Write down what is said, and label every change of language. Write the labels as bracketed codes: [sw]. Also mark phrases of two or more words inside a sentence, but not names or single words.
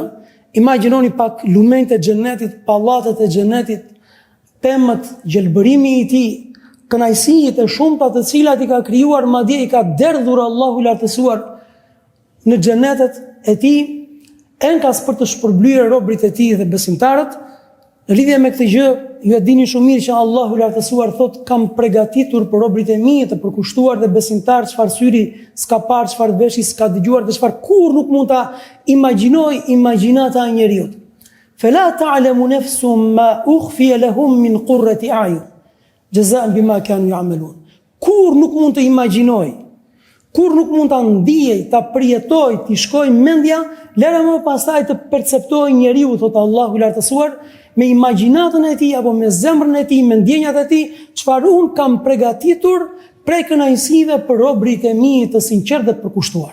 [sq] Imagjinoni pak lumenjtë e xhennetit, pallatet e xhennetit, pemët, gjelbërimi i tij, kënaqësitë e shumta të cilat i ka krijuar, madje i ka derdhur Allahu i lartësuar në xhenetet e tij, enkas për të shpërblyer robërit e tij dhe besimtarët. Në lidhje me këtë gjë, ju e dini shumë mirë që Allahu i lartësuar thotë kam përgatitur për robërit e mi të përkushtuar dhe besimtar çfarë syri s'ka parë, çfarë veshi s'ka dëgjuar dhe çfarë kur nuk mund ta imagjinoj imagjinata e njeriu. [ar] فلا تعلم نفس ما أخفي لهم من قرة أعين جزاء بما كانوا يعملون. [sq] Kur nuk mund të imagjinoj, kur nuk mund ta ndijej, ta përjetoj, t'i shkoj mendja, lere më pastaj të perceptoj njeriu, thotë Allahu i lartësuar, me imagjinatën e tij apo me zemrën e tij, me ndjenjat e tij, çfarë un kam përgatitur prej kënaqësive për robërit e mi të sinqertë dhe përkushtuar.